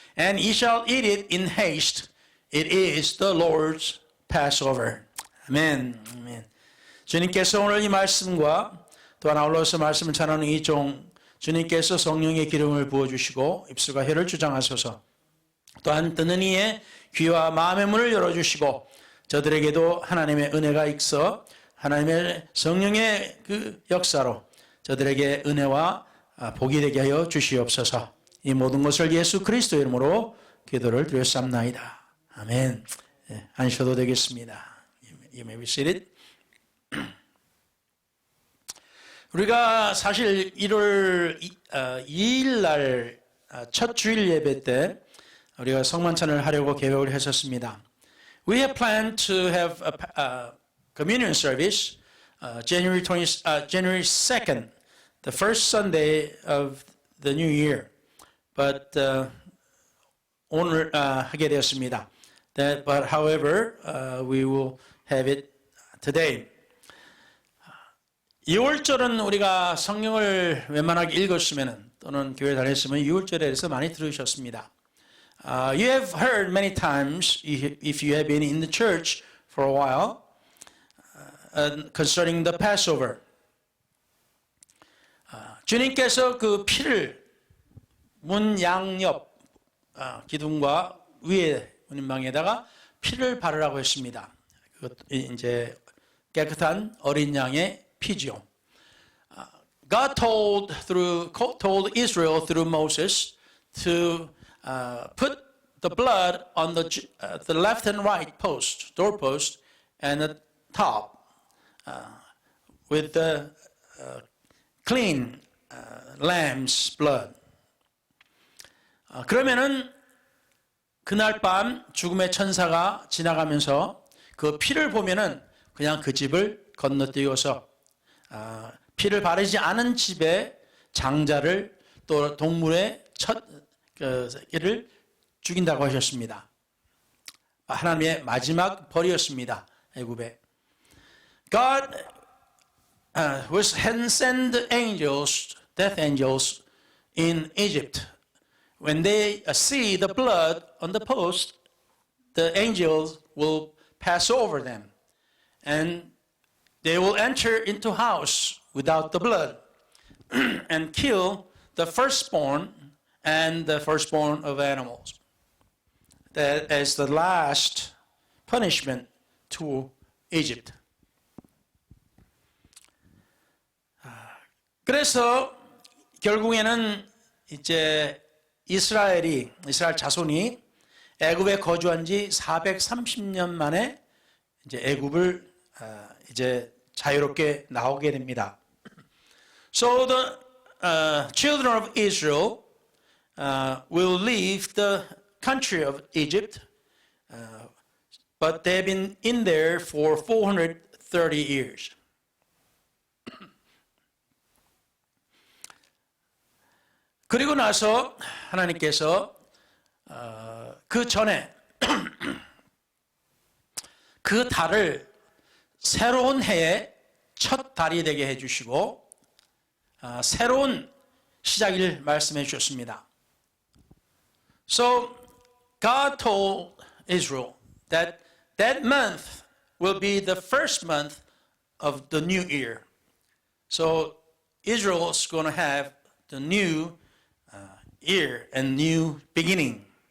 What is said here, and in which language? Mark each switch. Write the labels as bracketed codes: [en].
[en] And ye shall eat it in haste. It is the Lord's Passover. [ko] 아멘. 아멘. 주님께서 오늘 이 말씀과 또한 아울러서 말씀을 전하는 이 종 주님께서 성령의 기름을 부어주시고 입술과 혀를 주장하소서. 또한 듣는 이의 귀와 마음의 문을 열어주시고 저들에게도 하나님의 은혜가 있어 하나님의 성령의 그 역사로 저들에게 은혜와 복이 되게 하여 주시옵소서. 이 모든 것을 예수 그리스도의 이름으로 기도를 드렸사옵나이다. 아멘. 네, 앉으셔도 되겠습니다. [en] You may be seated. [ko] 우리가 사실 1월 2일 날 첫 주일 예배 때 우리가 성만찬을 하려고 계획을 했었습니다. [en] We have planned to have a communion service January 2nd, the first Sunday of the new year. But [ko] 오늘 하게 되었습니다. [en] But however, we will have it today. [ko] 6월절은 우리가 성경을 웬만하게 읽었으면 또는 교회 다녔으면 6월절에 대해서 많이 들으셨습니다. [en] You have heard many times, if you have been in the church for a while, concerning the Passover. [ko] 주님께서 그 피를 문 양옆 기둥과 위에 문인방에다가 피를 바르라고 했습니다. 그것 이제 깨끗한 어린 양의 피죠. [en] God told Israel through Moses to put the blood on the left and right post, doorpost, and the top with the clean lamb's blood. [ko] 그러면은 그날 밤 죽음의 천사가 지나가면서 그 피를 보면은 그냥 그 집을 건너뛰어서 피를 바르지 않은 집의 장자를 또 동물의 첫 새끼를 죽인다고 하셨습니다. 하나님의 마지막 벌이었습니다. 애굽에. [en] God was send angels, death angels in Egypt. When they see the blood on the post, the angels will pass over them. And they will enter into house without the blood and kill the firstborn and the firstborn of animals. That is the last punishment to Egypt. [ko] 그래서 결국에는 이제 이스라엘 자손이 애굽에 거주한 지 430년 만에 이제 애굽을 이제 자유롭게 나오게 됩니다. [en] So the children of Israel will leave the country of Egypt, but they've been in there for 430 years. [ko] 그리고 나서 하나님께서 그 전에 그 달을 새로운 해의 첫 달이 되게 해주시고 새로운 시작을 말씀해 주셨습니다. [en] So God told Israel that that month will be the first month of the new year. So Israel is going to have the new year and new beginning.